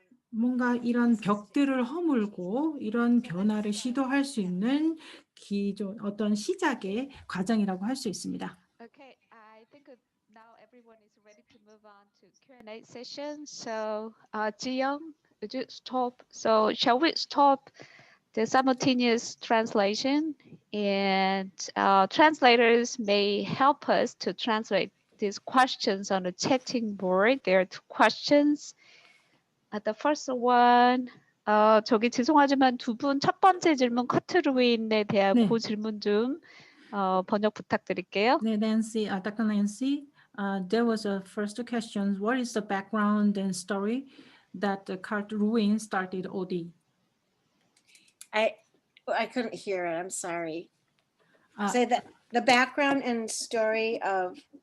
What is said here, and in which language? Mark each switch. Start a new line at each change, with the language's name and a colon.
Korean: 뭔가 이런 벽들을 허물고 이런 변화를 시도할 수 있는 기존 어떤 시작의 과정이라고 할 수 있습니다.
English: Okay, I think now everyone is ready to move on to Q&A session. So, Ji-young, would you stop? So, shall we stop the simultaneous translation? And translators may help us to translate these questions on the chatting board. There are two questions. The first one,
Korean: 저기 죄송하지만 두 분 첫 번째 질문 커트루인에 대한 그 질문 좀 번역 부탁드릴게요. 네, Nancy, Dr.
English: Nancy, there was a first question. What is the background and story that Kurt Lewin started OD? I couldn't hear it. I'm sorry. Uh, Say that the background and story of